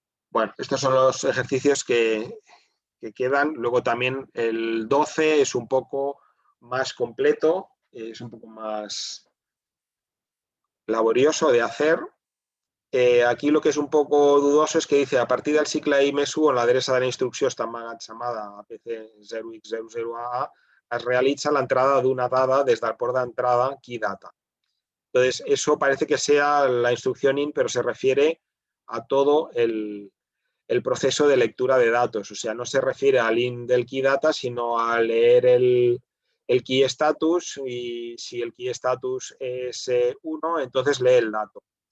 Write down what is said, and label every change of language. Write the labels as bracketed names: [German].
[Spanish] Bueno, estos son los ejercicios que quedan. Luego también el 12 es un poco más completo, es un poco más laborioso de hacer. Aquí lo que és un poco dudoso és que dice [Catalan] a partir del cicle i més 1 on l'adreça de la instrucció està emmagatzemada a PC0x00AA es realitza l'entrada d'una dada des del port d'entrada key data. [Spanish] Entonces, eso parece que sea la instrucción IN, pero se refiere a todo el proceso de lectura de datos. O sea, no se refiere al IN del key data, sino a leer el key status, y si el key status es 1, entonces lee el dato.